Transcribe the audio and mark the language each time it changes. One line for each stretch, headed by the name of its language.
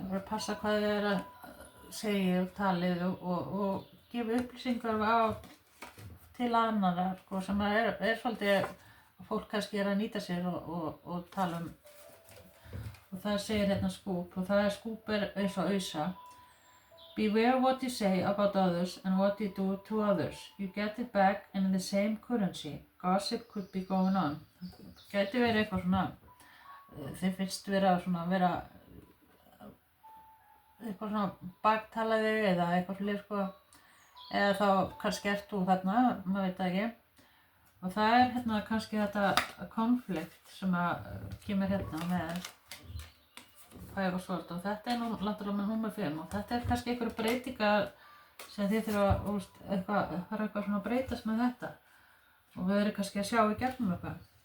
Icelandic: Það er að passa hvað þið er að segja og talið og gefa upplýsingar til annarra sko, sem er svolítið að fólk kannski er að nýta sér og tala og það segir hérna skúp og það er skúp eins og ausa.
English: Beware what you say about others and what you do to others. You get it back in the same currency. Gossip could be going on.
Icelandic: Það gæti verið eitthvað svona, þið finnst vera eitthvað svona baktalaði eða eitthvað svolítið sko, eða þá kannski ert þú þarna, maður veit það ekki. Og það er hérna kannski þetta konflikt sem að kemur hérna með Five of Swords og þetta er nú náttúrulega með númer 5 og þetta er kannski einhverju breytingar sem þið þurfa að, það er eitthvað svona að breytast með þetta og við erum kannski að sjá í gegnum eitthvað.